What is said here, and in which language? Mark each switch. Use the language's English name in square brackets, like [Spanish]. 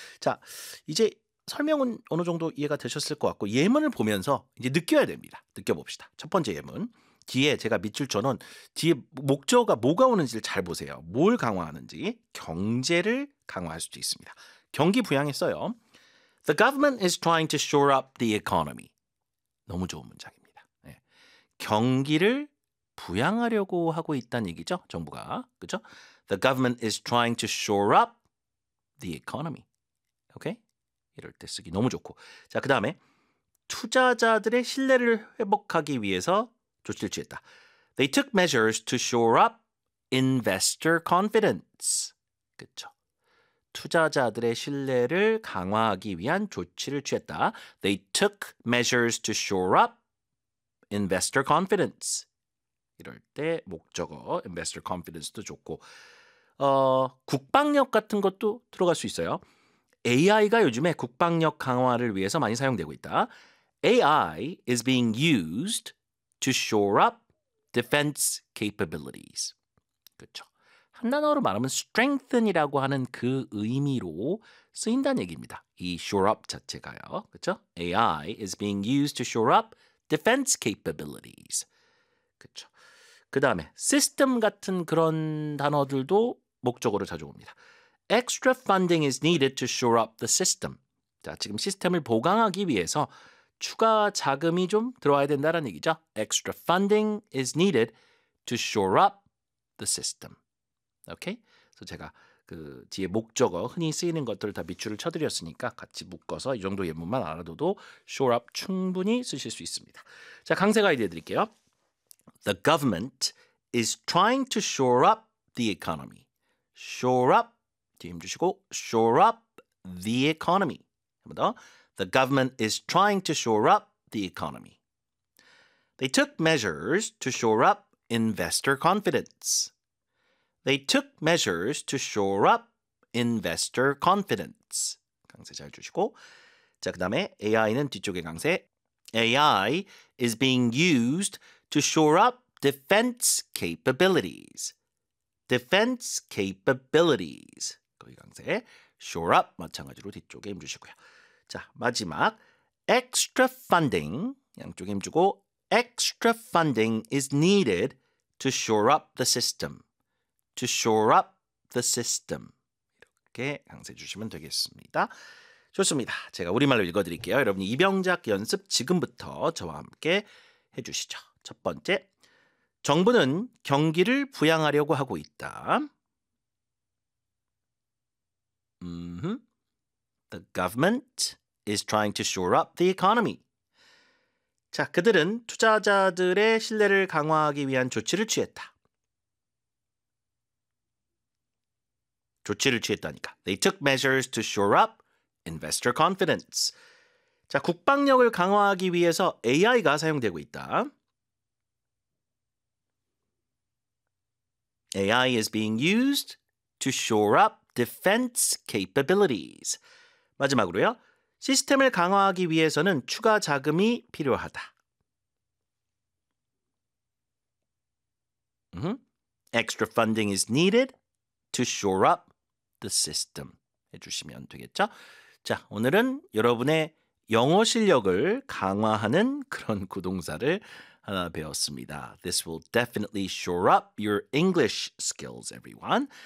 [Korean] 자, 이제 설명은 어느 정도 이해가 되셨을 것 같고, 예문을 보면서 이제 느껴야 됩니다. 느껴봅시다. 첫 번째 예문. 뒤에 제가 밑줄 쳐놓은 뒤에 목적어가 뭐가 오는지를 잘 보세요. 뭘 강화하는지. 경제를 강화할 수도 있습니다. 경기 부양했어요. [English] The government is trying to shore up the economy. [Korean] 너무 좋은 문장입니다. 네. 경기를 부양하려고 하고 있다는 얘기죠. 정부가. 그렇죠? [English] The government is trying to shore up the economy. [Korean] 오케이? 이럴 때 쓰기 너무 좋고. 자, 그다음에 투자자들의 신뢰를 회복하기 위해서 조치를 취했다. [English] They took measures to shore up investor confidence. [Korean] 그렇죠? 투자자들의 신뢰를 강화하기 위한 조치를 취했다. [English] They took measures to shore up investor confidence. [Korean] 이럴 때 목적어 investor confidence도 좋고, 국방력 같은 것도 들어갈 수 있어요. AI가 요즘에 국방력 강화를 위해서 많이 사용되고 있다. [English] AI is being used to shore up defense capabilities. [Korean] 그렇죠. 한 단어로 말하면 strengthen이라고 하는 그 의미로 쓰인다는 얘기입니다. 이 shore up 자체가요. 그렇죠? [English] AI is being used to shore up defense capabilities. [Korean] 그렇죠. 그다음에 system 같은 그런 단어들도 목적으로 자주 옵니다. [English] Extra funding is needed to shore up the system. [Korean] 자, 지금 시스템을 보강하기 위해서 추가 자금이 좀 들어와야 된다는 얘기죠. [English] Extra funding is needed to shore up the system. [Korean] 오케이? 그래서 제가 그 뒤에 목적어 흔히 쓰이는 것들을 다 밑줄을 쳐드렸으니까 같이 묶어서 이 정도 예문만 알아둬도 shore up 충분히 쓰실 수 있습니다. 자, 강세 가이드 해드릴게요. [English] The government is trying to shore up the economy. Shore up [Korean] 뒤에 힘 주시고 [English] shore up the economy. [Korean] 한번 더. [English] The government is trying to shore up the economy. They took measures to shore up investor confidence. They took measures to shore up investor confidence. [Korean] 강세 잘 주시고. 자, 그다음에 AI는 뒤쪽에 강세. [English] AI is being used to shore up defense capabilities. [Korean] Defense capabilities. 거기 강세. Shore up 마찬가지로 뒤쪽에 힘 주시고요. 자, 마지막. Extra funding. 양쪽에 힘 주고. [English] Extra funding is needed to shore up the system. To shore up the system. [Korean] 이렇게 강세 주시면 되겠습니다. 좋습니다. 제가 우리말로 읽어드릴게요. 여러분 입영작 연습 지금부터 저와 함께 해주시죠. 첫 번째, 정부는 경기를 부양하려고 하고 있다. [English] The government is trying to shore up the economy. [Korean] 자, 그들은 투자자들의 신뢰를 강화하기 위한 조치를 취했다. 조치를 취했다니까. [English] They took measures to shore up investor confidence. [Korean] 자, 국방력을 강화하기 위해서 AI가 사용되고 있다. [English] AI is being used to shore up defense capabilities. [Korean] 마지막으로요. 시스템을 강화하기 위해서는 추가 자금이 필요하다. [English] Extra funding is needed to shore up the system [Korean] 해주시면 되겠죠? 자, 오늘은 여러분의 영어 실력을 강화하는 그런 구동사를 하나 배웠습니다. [English] This will definitely shore up your English skills, everyone.